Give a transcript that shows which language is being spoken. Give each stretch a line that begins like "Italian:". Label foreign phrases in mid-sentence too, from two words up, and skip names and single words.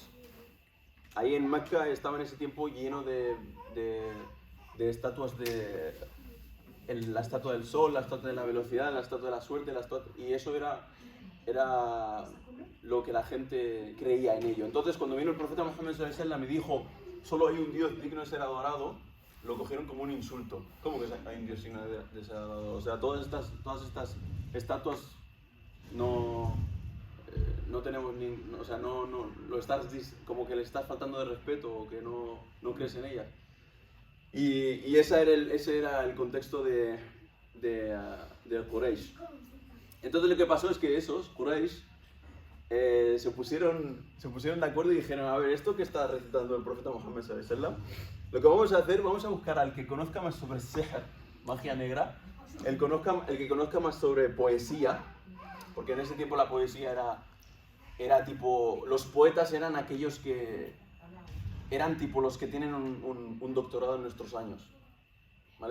Spanish: Ahí en Mecca estaba en ese tiempo lleno de estatuas la estatua del sol, la estatua de la velocidad, la estatua de la suerte, y eso era lo que la gente creía en ello. Entonces cuando vino el profeta Muhammad
Arabic: صلى الله عليه وسلم
Spanish: y dijo solo hay un Dios digno de ser adorado, lo cogieron como un insulto. ¿Cómo que hay un Dios digno de ser adorado? O sea, todas estas estatuas no tenemos o sea, no lo estás como que le estás faltando de respeto o que no crees en ellas. Y ese era el contexto de Quraysh. Entonces lo que pasó es que esos Quraysh se pusieron de acuerdo y dijeron, a ver, esto que está recitando el profeta Muhammad
Arabic: صلى الله عليه وسلم,
Spanish: lo que vamos a hacer, vamos a buscar al que conozca más sobre sihr, magia negra, el que conozca más sobre poesía, porque en ese tiempo la poesía era tipo, los poetas eran aquellos que eran tipo los que tienen un doctorado en nuestros años, ¿vale?